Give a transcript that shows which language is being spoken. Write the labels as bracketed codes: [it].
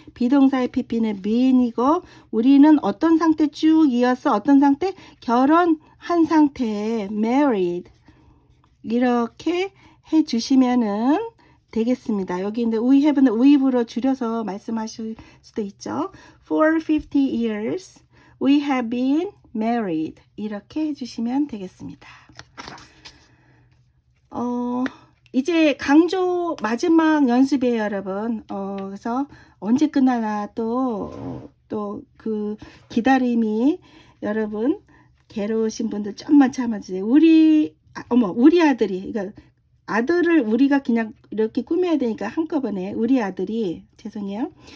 [ko] 비동사의 pp는 being이고 우리는 어떤 상태 쭉 이어서 어떤 상태 결혼한 상태에 married 이렇게 해주시면은 되겠습니다. 여기 근데 [en] we have [ko] 는 we've로 줄여서 말씀하실 수도 있죠. [en] For 50 years we have been married [ko] 이렇게 해주시면 되겠습니다. 이제 강조 마지막 연습이에요, 여러분. 그래서 언제 끝나나 또 그 기다림이 여러분 괴로우신 분들 좀만 참아주세요. 우리 아들이 그러니까 아들을 우리가 그냥 이렇게 꾸며야 되니까 한꺼번에 우리 아들이 죄송해요.